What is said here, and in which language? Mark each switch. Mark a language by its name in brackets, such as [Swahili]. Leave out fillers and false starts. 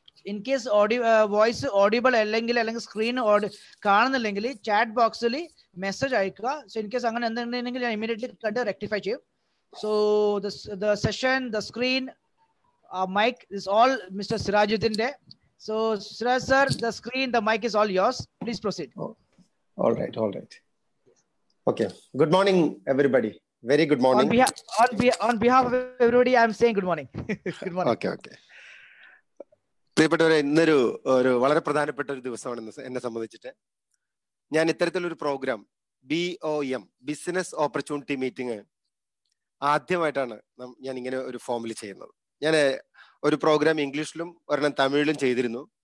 [Malayalam] In case voice audible അല്ലെങ്കിൽ screen കാണുന്നില്ലെങ്കിൽ chat ബോക്സിൽ message അയക്കുക. സോ ഇൻ കേസ് അങ്ങനെ എന്തുണ്ടെങ്കിൽ ഞാൻ ഇമീഡിയറ്റ്ലി കണ്ട് റെക്ടിഫൈ ചെയ്യും. [English] So the session, the screen, mic is all Mr. Sirajuddin. So Siraj sir, the screen, the mic is all yours. Please proceed. Oh, all right. Okay. Good morning, everybody. Very good morning. On behalf of everybody, I am saying good morning. Good morning. Okay. [Malayalam] പ്രിയപ്പെട്ടവരെ, ഇന്നൊരു വളരെ പ്രധാനപ്പെട്ട ഒരു ദിവസമാണ് എന്നെ സംബന്ധിച്ചിട്ട്. ഞാൻ ഇത്തരത്തിലൊരു programme BOM, business opportunity meeting, ആദ്യമായിട്ടാണ് ഞാൻ ഇങ്ങനെ ഒരു ഫോമിൽ ചെയ്യുന്നത്. ഞാൻ ഒരു പ്രോഗ്രാം ഇംഗ്ലീഷിലും ഒരെണ്ണം തമിഴിലും ചെയ്തിരുന്നു.